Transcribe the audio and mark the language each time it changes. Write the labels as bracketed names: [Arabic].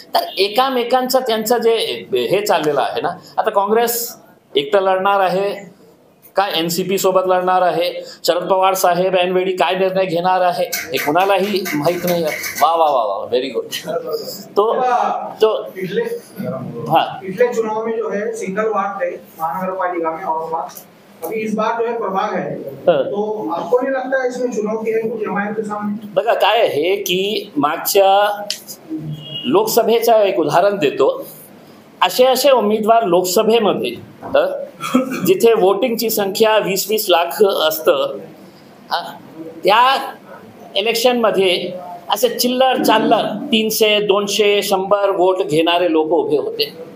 [Marathi] तर एकामेकांचं त्यांचं जे हे चाललेलं आहे ना, आता काँग्रेस एकटं लढणार आहे काय, एनसीपी सोबत लढणार आहे, शरद पवार साहेब ऐनवेळी काय निर्णय घेणार आहे हे कुणालाही माहित नाही. वा वा वा वा, व्हेरी गुड. तो [Hindi] पिछले चुनाव में जो है सिंगल वार्ड थे महानगरपालिका में और अभी इस बार जो है प्रभाग है, तो आपको नहीं लगता है इसमें चुनौती है कुछ जमायत के सामने? [Marathi] बघा काय आहे की मागच्या लोकसभेचं एक उदाहरण देतो. असे उमेदवार लोकसभेमध्ये जिथे वोटिंगची संख्या 20-20 लाख असतं, त्या इलेक्शनमध्ये असे चिल्लर चाल्लर 300, 200, 100 वोट घेणारे लोक उभे होते.